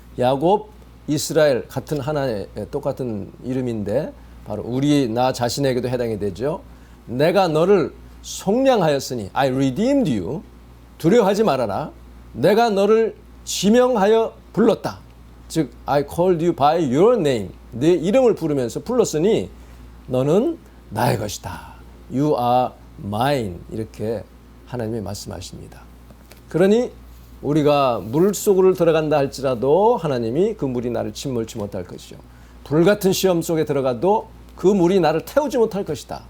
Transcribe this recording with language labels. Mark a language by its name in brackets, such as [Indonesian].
[Korean] 야곱, 이스라엘 같은 하나의 똑같은 이름인데 바로 나 자신에게도 해당이 되죠. 내가 너를 속량하였으니 [English] I redeemed you. [Korean] 두려워하지 말아라. 내가 너를 지명하여 불렀다. [English] 즉 I called you by your name. [Korean] 네 이름을 부르면서 불렀으니 너는 나의 것이다. [English] You are mine. [Korean] 이렇게 하나님이 말씀하십니다. 그러니 우리가 물 속으로 들어간다 할지라도 하나님이 그 물이 나를 침몰치 못할 것이요. 불같은 시험 속에 들어가도 그 물이 나를 태우지 못할 것이다.